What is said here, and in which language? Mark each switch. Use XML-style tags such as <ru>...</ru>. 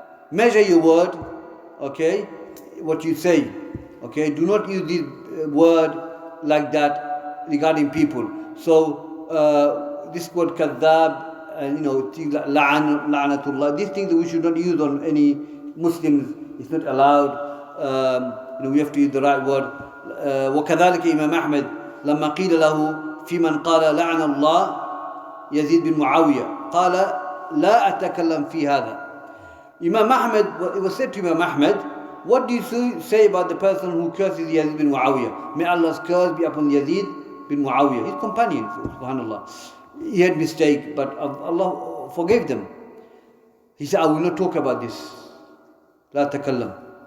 <en>Measure your word, okay, what you say, okay, do not use this word like that regarding people. So this word kadhab, and things like la'anatullah, these things that we should not use on any Muslims, it's not allowed. We have to use the right word.</en> <ar>وكذلك إمام أحمد لما قيل له في من قال لعن الله يزيد بن معاوية قال لا أتكلم في هذا.</ar> <en>Imam Ahmed, it was said to Imam Ahmed, what do you say about the person who curses Yazid bin Muawiyah? May Allah's curse be upon Yazid bin Muawiyah, his companion, subhanallah. He had mistake, but Allah forgave them. He said, I will not talk about this. La takallam.</en>